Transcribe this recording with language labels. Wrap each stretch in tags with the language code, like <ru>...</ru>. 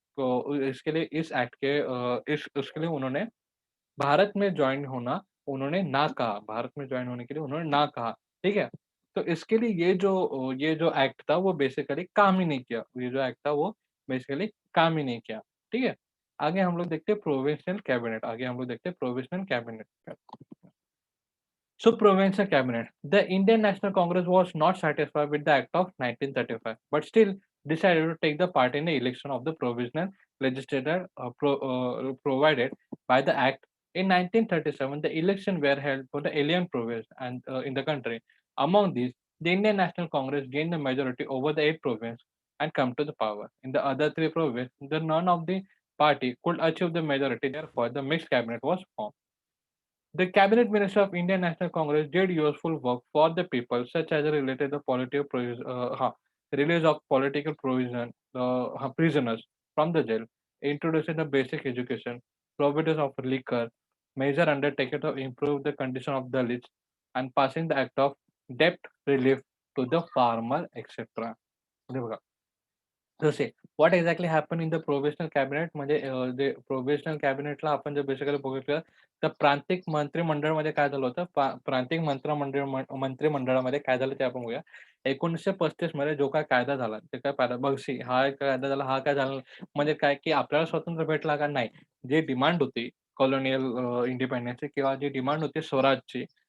<hi>तो इसके लिए इस एक्ट के इस उसके लिए उन्होंने भारत में जॉइन होना उन्होंने ना कहा, भारत में जॉइन होने के लिए उन्होंने ना कहा, ठीक है? तो इसके लिए ये जो एक्ट था वो बेसिकली काम ही नहीं किया। ये जो एक्ट था वो बेसिकली काम ही नहीं किया, ठीक है? आगे हम लोग देखते हैं प्रोविंशियल कैबिनेट आगे हम लोग देखते हैं provisional cabinet.</hi> <en>So provincial cabinet. The Indian National Congress was not satisfied with the Act of 1935, but still decided to take the part in the election of the provisional legislature provided by the Act. In 1937, the elections were held for the alien province and in the country. Among these, the Indian National Congress gained the majority over the 8 provinces and come to the power. In the other 3 provinces, the none of the party could achieve the majority. Therefore, the mixed cabinet was formed. The cabinet minister of Indian National Congress did useful work for the people, such as related the release of political prisoners from the jail, introducing the basic education, provisions of liquor, measure undertaken to improve the condition of the Dalits, and passing the act of debt relief to the farmer, etc.</en> <mr>जसे</mr> <en>what exactly happen in the provisional cabinet</en> <mr>म्हणजे जे provisional कॅबिनेटला आपण जर basically बघितलं तर प्रांतिक मंत्रिमंडळामध्ये काय झालं होतं प्रांतिक मंत्रिमंडळामध्ये काय झालं ते आपण बघूया 1935 मध्ये जो काय कायदा झाला ते काय बघशी हा एक कायदा झाला हा काय झाला म्हणजे काय की आपल्याला स्वातंत्र्य भेटला का नाही जे डिमांड होती कॉलोनियल इंडिपेंडन्सची किंवा जी डिमांड होती स्वराजची</mr>